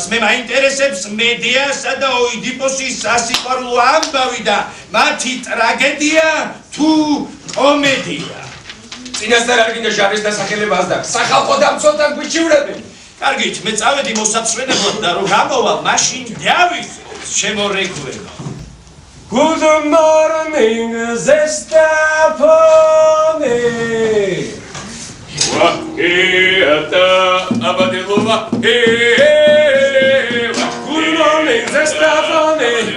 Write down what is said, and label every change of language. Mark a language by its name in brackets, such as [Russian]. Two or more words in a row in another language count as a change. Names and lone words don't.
[Georgian] მე მაინტერესებს მედიასა და ოიდიპოსის სასიყვარულო ამბავი და მათი ტრაგედია თუ კომედია. წინასწარ არ გინდა ჟანრის დასახელება ასდა. სახალხო დამცველთან გვიჩივრებენ. კარგით, მე წავედი მოსაცვლელებლად და რო გამოვალ, მაშინ დავიწყოთ ჩემო რეგვენო. [English] Good morning, Zestafone. Waheta abadelova. Good morning, Zestafone.